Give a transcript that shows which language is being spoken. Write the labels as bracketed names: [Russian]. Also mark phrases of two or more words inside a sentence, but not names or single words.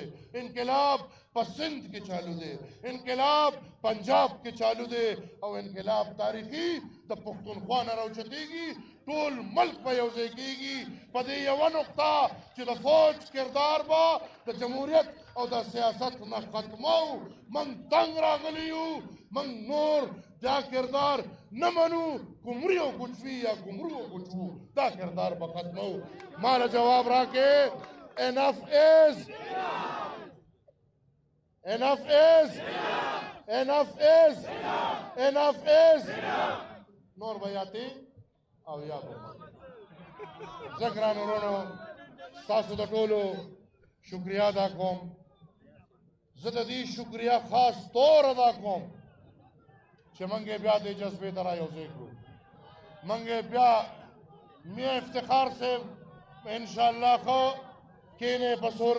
[Pashto] انقلاب په سندھ کې چالو دی انقلاب پنجاب کې چالو دی او انقلاب تاریخي د پښتونخوا نه راوچتېږي ټول ملک په یو ځای کېږي په دې یوه نقطه چې د فوج کردار به د جمهوریت او د سیاست نه ختمو موږ تنګ راغلي یو موږ نور دا کردار نه منو ګمري او ګوچوي یا ګمرو او ګوچو دا کردار به ختمو ماله جواب راکې [English] enough is enough is enough is enough is [Pashto] نور به یاتې او یا به زه ګرانو وروڼو ستاسو د ټولو شکریا ادا کوم زه د دې شکریا خاص طور ادا کوم چې منګې بیا دې جذبې ته رايوځای کړو منګې بیا میا افتخار صاحب انشاءالله خو کینې په سور